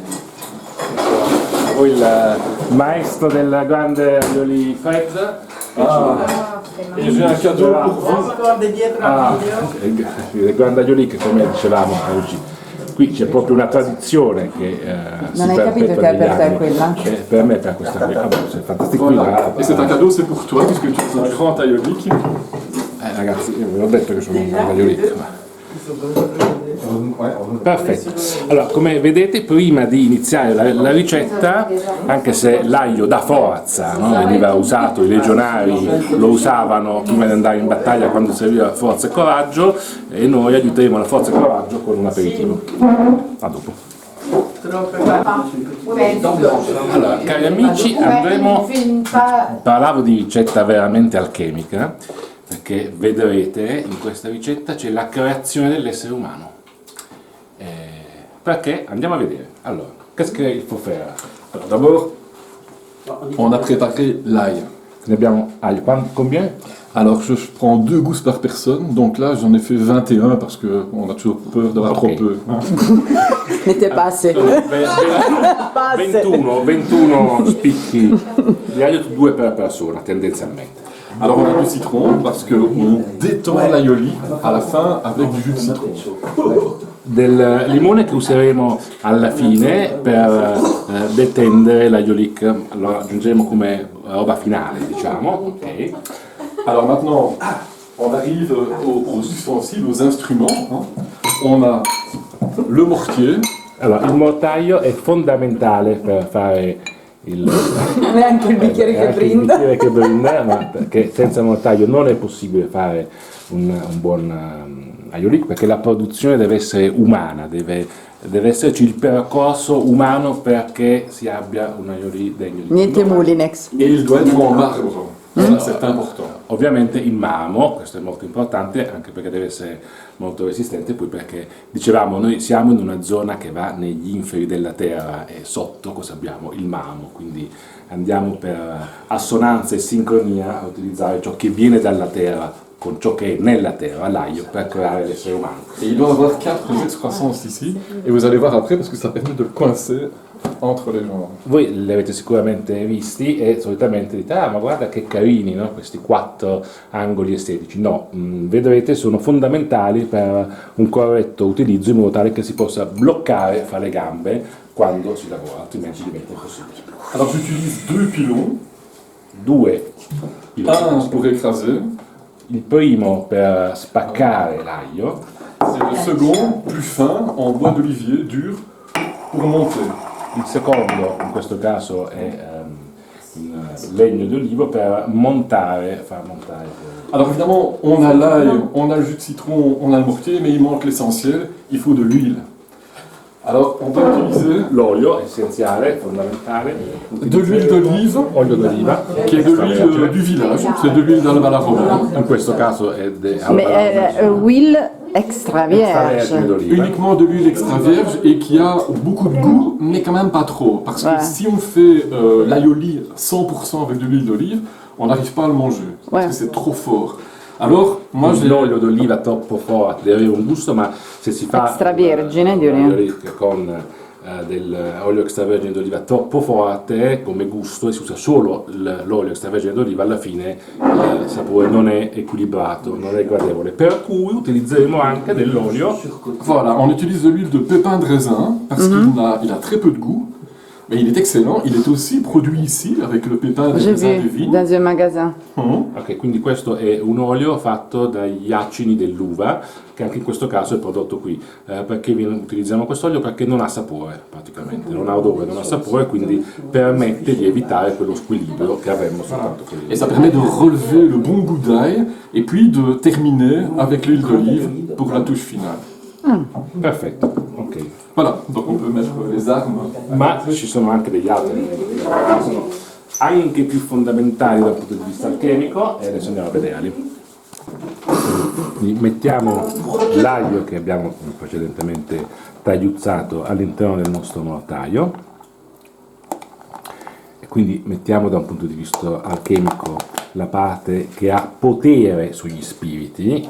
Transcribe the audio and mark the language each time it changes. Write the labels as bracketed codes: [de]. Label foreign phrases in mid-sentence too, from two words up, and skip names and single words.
[it] Poi il maestro del grande aioli Fred. Il grande aioli, che come dicevamo oggi, qui c'è proprio una tradizione che non hai capito che per te è quella? Per me è questa qui. Ah, [fr] c'est fantastico. Voilà. Et c'est un cadeau, c'est pour toi, puisque tu es un grand aiolique. [it] Ragazzi, io ve l'ho detto che sono un aiolico. Perfetto. Allora, come vedete, prima di iniziare la ricetta, anche se l'aglio dà forza, no? Veniva usato, i legionari lo usavano prima di andare in battaglia quando serviva forza e coraggio, e noi aiuteremo la forza e coraggio con un aperitivo. A dopo. Allora, cari amici, parlavo di ricetta veramente alchemica, perché vedrete in questa ricetta c'è la creazione dell'essere umano. Perché? Andiamo a vedere. Allora, [fr] qu'est-ce qu'il faut faire? Alors d'abord, on a préparé l'ail. [it] Ne abbiamo combien? [fr] Alors je prends 2 gousses par personne, donc là j'en ai fait 21 parce qu'on a toujours peur d'avoir trop peu. N'était pas assez. [it] 21 spicchi di aglio, 2 per persona tendenzialmente. [fr] Alors on a du citron parce qu'on détend l'aioli à la fin avec du jus de citron. [it] Del limone che useremo alla fine per detendere l'aiolic, lo aggiungeremo come roba finale, diciamo. Okay. [fr] Alors maintenant, on arrive aux ustensiles, aux instruments. On a le mortier. [it] Allora, il mortaio è fondamentale per fare neanche il bicchiere che brinda. Il bicchiere che brinda, ma perché senza mortaio non è possibile fare un buon aiolic, perché la produzione deve essere umana, deve esserci il percorso umano perché si abbia un aiolic degno di Niente Mulinex. [fr] E il doit être en marbre. C'est important. [it] Ovviamente in marmo, questo è molto importante anche perché deve essere molto resistente, poi perché dicevamo noi siamo in una zona che va negli inferi della terra e sotto cosa abbiamo? Il marmo, quindi andiamo per assonanza e sincronia a utilizzare ciò che viene dalla terra con ciò che è nella terra, l'aglio, per creare l'essere umano. [fr] Et il doit avoir 4 jets de croissance ici, et vous allez voir après parce que ça permet de le coincer entre les jambes. [it] Voi li avete sicuramente visti e solitamente dite, ah ma guarda che carini, no? Questi 4 angoli estetici. No, vedrete sono fondamentali per un corretto utilizzo in modo tale che si possa bloccare fra le gambe quando si lavora, altrimenti diventa impossibile. [fr] Alors j'utilise 2 pilons. 2 Un pour écraser. [it] Il primo per spaccare l'aglio. [fr] C'est le second, plus fin, en bois d'olivier, dur, pour monter. [it] Il secondo, in questo caso, è in legno di olivo per far montare. [fr] Alors évidemment, on a l'ail, on a le jus de citron, on a le mortier, mais il manque l'essentiel, il faut de l'huile. Alors on peut utiliser [it] l'olio essenziale, fondamentale. [fr] De l'huile d'olive, [it] olio d'oliva, che è [fr] de l'huile du village, c'est de l'huile d'Albala. [it] In questo caso è [fr] huile extra vierge. Uniquement de l'huile extra vierge et qui a beaucoup de goût, mais quand même pas trop. Parce que si on fait l'aioli 100% avec de l'huile d'olive, on n'arrive pas à le manger, parce que c'est trop fort. Alors, moi [it] l'olio d'oliva troppo forte deve avere un gusto, ma se si fa extravergine con dell'olio extravergine d'oliva troppo forte come gusto e si usa solo l'olio extravergine d'oliva, alla fine il sapore non è equilibrato, non è gradevole. Per cui utilizzeremo anche dell'olio. [fr] Voilà, on utilise de l'huile de pépins de raisin parce qu'il a très peu de goût. Mais il est excellent, il est aussi produit ici avec le pépin des raisins de vigne. Dans un magasin. [it] Ok, quindi questo è un olio fatto dagli acini dell'uva, che anche in questo caso è prodotto qui. Perché utilizziamo quest'olio? Perché non ha sapore praticamente, non ha odore, non ha sapore, quindi permette di evitare quello squilibrio che avremmo soltanto qui. [fr] Et ça permet de relever le bon goût d'ail et puis de terminer avec l'huile d'olive pour la touche finale. [it] Perfetto, ok. [fr] Voilà, donc on peut mettre les armes. [it] Ma ci sono anche degli altri che sono anche più fondamentali dal punto di vista alchemico e adesso andiamo a vederli. Quindi mettiamo l'aglio che abbiamo precedentemente tagliuzzato all'interno del nostro mortaio e quindi mettiamo da un punto di vista alchemico la parte che ha potere sugli spiriti.